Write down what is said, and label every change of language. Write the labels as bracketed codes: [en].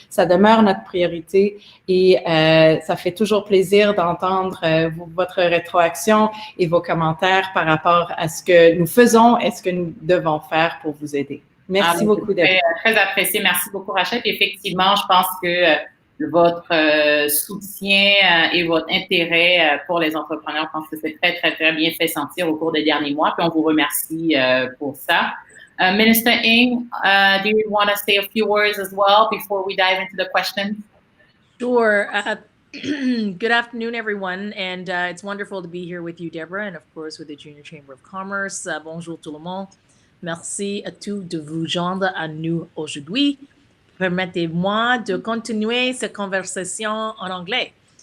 [fr] Ça demeure notre priorité et ça fait toujours plaisir d'entendre votre rétroaction et vos commentaires par rapport à ce que nous faisons et ce que nous devons faire pour vous aider. Merci beaucoup. Très apprécié. Merci beaucoup, Rachel. Effectivement, je pense que votre soutien et votre intérêt pour les entrepreneurs, je pense que c'est très, très, très bien fait sentir au cours des derniers mois. Puis on vous remercie pour ça. [en] Minister Ng, do you want to say a few words as well before we dive into the questions? Sure. Good afternoon, everyone. And it's wonderful to be here with you, Deborah, and of course with the Junior Chamber of Commerce. [fr] Bonjour tout le monde. Merci à tous de vous joindre à nous aujourd'hui. Permettez-moi de continuer cette conversation en anglais.